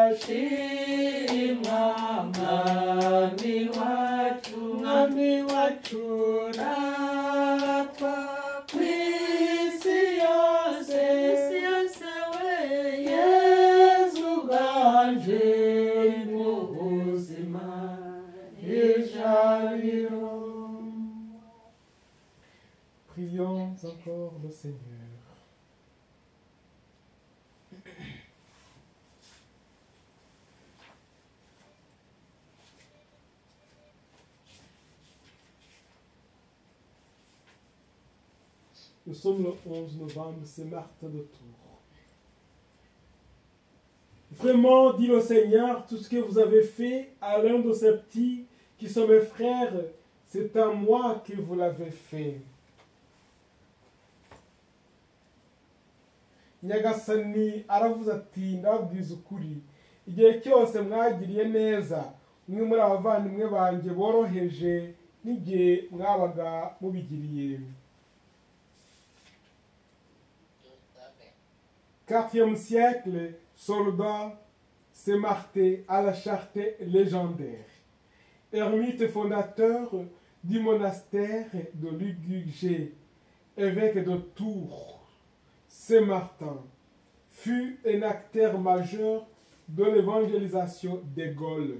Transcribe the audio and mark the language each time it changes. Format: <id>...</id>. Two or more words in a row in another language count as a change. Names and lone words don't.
<rw>mwami wacu ratwa kw'isi yose Yezu uganje mu buzima ijabiro.</rw> <fr>Prions encore le Seigneur. Nous sommes le 11 novembre, c'est Martin de Tours. Vraiment, dit le Seigneur, tout ce que vous avez fait à l'un de ces petits qui sont mes frères, c'est à moi que vous l'avez fait.</fr> <rw>Nyagasani aravuze ati ndababwiza ukuri igihe cyose mwagiriye neza umwe muri abavandimwe banjye boroheje n'igihe mwabaga mubigiriye.</rw> <fr>4e siècle, soldat Saint-Martin à la charté légendaire. Ermite fondateur du monastère de Lugugé, évêque de Tours, Saint-Martin fut un acteur majeur de l'évangélisation des Gaules.</fr>